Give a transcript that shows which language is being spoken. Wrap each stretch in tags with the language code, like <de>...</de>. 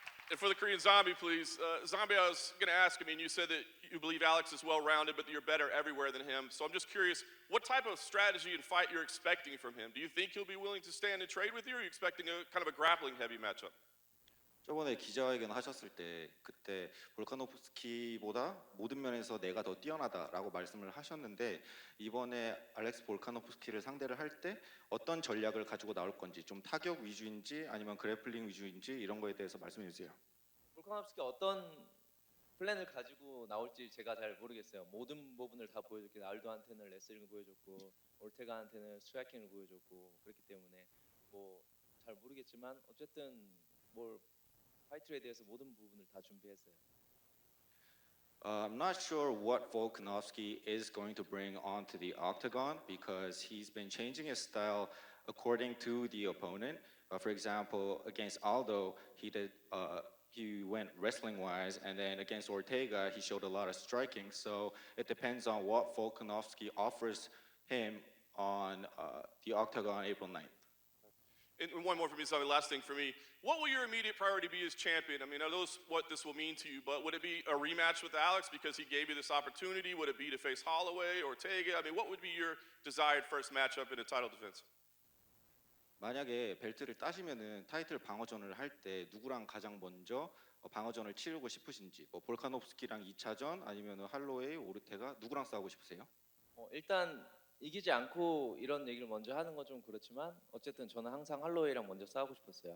<en>And for the Korean Zombie, please. Zombie, I was going to ask, I mean, you said that you believe Alex is well-rounded, but that you're better everywhere than him. So I'm just curious, what type of strategy and fight you're expecting from him? Do you think he'll be willing to stand and trade with you, or are you expecting a kind of a grappling-heavy matchup?</en> <ko>저번에 기자회견 하셨을 때 그때 볼카노프스키보다 모든 면에서 내가 더 뛰어나다라고 말씀을 하셨는데 이번에 알렉스 볼카노프스키를 상대를 할 때 어떤 전략을 가지고 나올 건지 좀 타격 위주인지 아니면 그래플링 위주인지 이런 거에 대해서 말씀해 주세요. 볼카nov스키가 어떤 플랜을 가지고 나올지 제가 잘 모르겠어요. 모든 부분을 다 보여줬기 알도한테는 레슬링을 보여줬고 올테가한테는 스트라이킹을 보여줬고 그렇기 때문에 뭐 잘 모르겠지만 어쨌든 뭘 파이트에 대해서 모든 부분을 다 준비했어요.</ko> <en>I'm not sure what Volkanovski is going to bring onto the octagon because he's been changing his style according to the opponent. For example, against Aldo, he went wrestling-wise, and then against Ortega, he showed a lot of striking. So it depends on what Volkanovski offers him on the octagon April 9th. And one more for me, Zombie, last thing for me. What will your immediate priority be as champion? I mean, I know what this will mean to you, but would it be a rematch with Alex because he gave you this opportunity? Would it be to face Holloway, Ortega? I mean, what would be your desired first matchup in a title defense?</en> <ko>만약에 벨트를 따시면은 타이틀 방어전을 할 때 누구랑 가장 먼저 방어전을 치르고 싶으신지, 뭐 볼카노프스키랑 2차전 아니면 할로웨이, 오르테가 누구랑 싸우고 싶으세요? 일단 이기지 않고 이런 얘기를 먼저 하는 건 좀 그렇지만 어쨌든 저는 항상 할로웨이랑 먼저 싸우고 싶었어요.</ko>